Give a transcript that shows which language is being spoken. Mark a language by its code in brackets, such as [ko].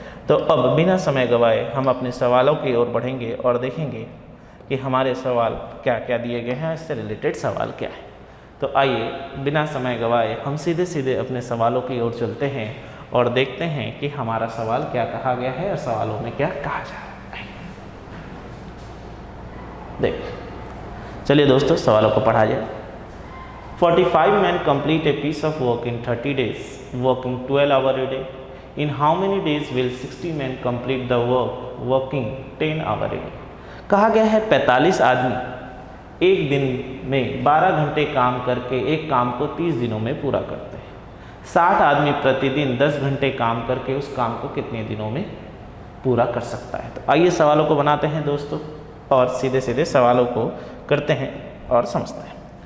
[hi] तो अब बिना समय गवाए हम अपने सवालों की ओर बढ़ेंगे और देखेंगे कि हमारे सवाल क्या क्या दिए गए हैं, इससे रिलेटेड सवाल क्या है। तो आइए बिना समय गवाए हम सीधे अपने सवालों की ओर चलते हैं और देखते हैं कि हमारा सवाल क्या कहा गया है और सवालों में क्या कहा जा रहा है। देखिए, चलिए दोस्तों सवालों को पढ़ा जाए। [en] 45 men complete a piece of work in 30 days, working 12 hours a day. In how many days will 60 men complete the work, working 10 hours a day? [hi] कहा गया है 45 आदमी एक दिन में 12 घंटे काम करके एक काम को 30 दिनों में पूरा करते हैं। 60 आदमी प्रतिदिन 10 घंटे काम करके उस काम को कितने दिनों में पूरा कर सकता है। तो आइए सवालों को बनाते हैं दोस्तों और सीधे सवालों को करते हैं और समझते हैं।